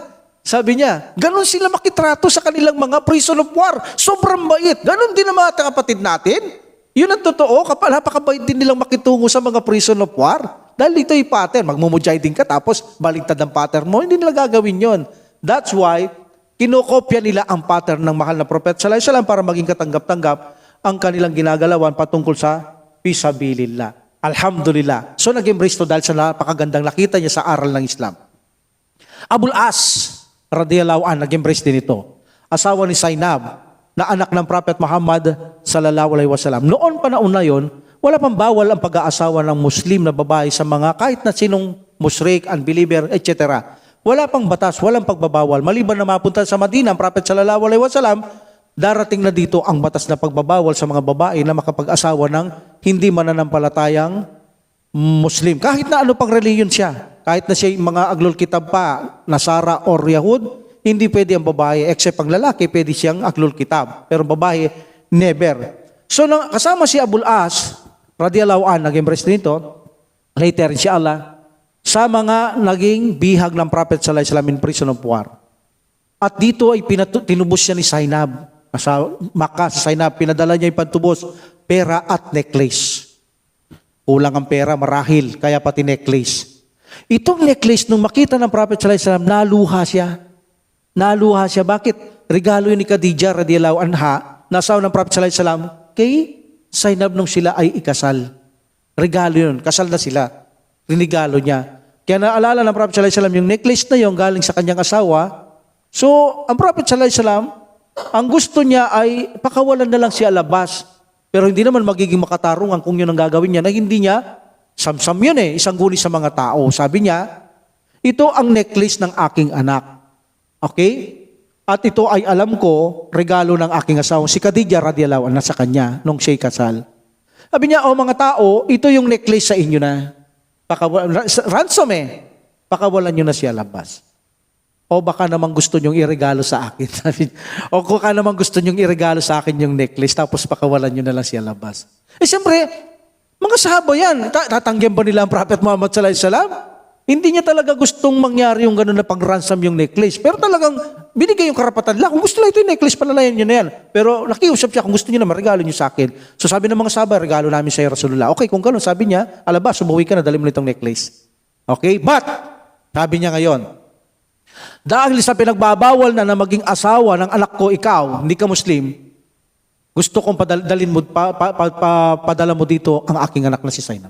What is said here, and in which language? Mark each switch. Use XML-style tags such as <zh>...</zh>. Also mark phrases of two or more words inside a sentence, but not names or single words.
<tl>Sabi niya, ganun sila makitrato sa kanilang mga</tl> <en>prison of war.</en> <tl>Sobrang bait. Ganun din ang mga kapatid natin. Yun ang totoo, napakabait din nilang makitungo sa mga</tl> <en>prison of war.</en> <tl>Dahil ito yung pattern, magmumujahidin ka tapos baligtad ang pattern mo, hindi nila gagawin yon.</tl> <en>That's why,</en> <tl>kinokopya nila ang pattern ng mahal na propeta</tl> <ar>sallallahu alaihi wasallam</ar> <tl>para maging katanggap-tanggap ang kanilang ginagalawan patungkol sa fisabilillah. Alhamdulillah. So nag-embrace to dahil sa napakagandang nakita niya sa aral ng Islam. Abul As</tl> <ar>radiyallahu an</ar> <tl>nag-embrace din ito. Asawa ni Zainab na anak ng Prophet Muhammad</tl> <ar>sallallahu alaihi wasallam.</ar> <tl>Noon panahon na yon, wala pang bawal ang pag-aasawa ng Muslim na babae sa mga kahit na sinong musyrik,</tl> <en>unbeliever, etc.</en> <tl>Wala pang batas, walang pagbabawal. Maliban na mapunta sa Madina ang Prophet</tl> <ar>sallallahu alaihi wasallam,</ar> <tl>darating na dito ang batas na pagbabawal sa mga babae na makapag-asawa ng hindi mananampalatayang Muslim. Kahit na ano pang reliyon siya, kahit na siya mga</tl> <ar>aglul kitab</ar> <tl>pa, Nasara or Yahud, hindi pwede ang babae, except ang lalaki, pwede siyang</tl> <ar>aglul kitab.</ar> <tl>Pero babae, never. So kasama si Abul As,</tl> <ar>radiyallahu an,</ar> <tl>nag-embrace nito, later inshallah, sa mga naging bihag ng Prophet</tl> <ar>sallallahu alaihi wasallam</ar> <en>in prison of war.</en> <tl>At dito ay tinubos siya ni Zainab. Sa Makkah, sa Zainab, pinadala niya yung pantubos, pera at necklace. Kulang ang pera, marahil, kaya pati necklace. Itong necklace, nung makita ng Prophet</tl> <ar>sallallahu alaihi wasallam,</ar> <tl>naluha siya. Naluha siya. Bakit? Regalo yun ni Khadijah</tl> <ar>radiyallahu anha,</ar> <tl>nasawa ng Prophet</tl> <ar>sallallahu alaihi wasallam,</ar> <tl>kay Zainab nung sila ay ikasal. Regalo yun, kasal na sila. Rinigalo niya. Kaya naalala ng Prophet</tl> <ar>sallallahu alaihi wasallam,</ar> <tl>yung necklace na yun galing sa kanyang asawa. So, ang Prophet</tl> <ar>sallallahu alaihi wasallam,</ar> <tl>ang gusto niya ay pakawalan na lang siya labas. Pero hindi naman magiging makatarungan kung yun ang gagawin niya na hindi niya, samsam yun isang guni sa mga tao. Sabi niya, ito ang necklace ng aking anak. Okay? At ito ay alam ko, regalo ng aking asawa, si Khadijah</tl> <ar>radiyallahu anha</ar> <tl>sa kanya nung siya'y kasal. Sabi niya, mga tao, ito yung necklace sa inyo na. Ransom pakawalan nyo na siya labas. O baka naman gusto nyong iregalo sa akin. O baka naman gusto nyong iregalo sa akin yung necklace, tapos pakawalan nyo na lang siya labas. Siyempre, mga sahaba yan. Tatanggihan ba nila ang Prophet Muhammad</tl> <ar>sallallahu alaihi wasallam?</ar> <tl>Hindi niya talaga gustong mangyari yung gano'n na pang-ransom yung necklace. Pero talagang binigay yung karapatan lang. Kung gusto lang ito yung necklace, palalayan nyo na yan. Pero nakiusap siya, kung gusto nyo na, regalo nyo sa akin. So sabi ng mga sahaba, regalo namin sa Rasulullah. Okay, kung gano'n, sabi niya, alabas, sumuwi ka na, dali mo nitong necklace.</tl> <en>Okay, but,</en> <tl>sabi niya ngayon, dahil sa pinagbabawal na maging asawa ng anak ko, ikaw, hindi ka Muslim, gusto kong padala mo dito ang aking anak na si Zainab.</tl>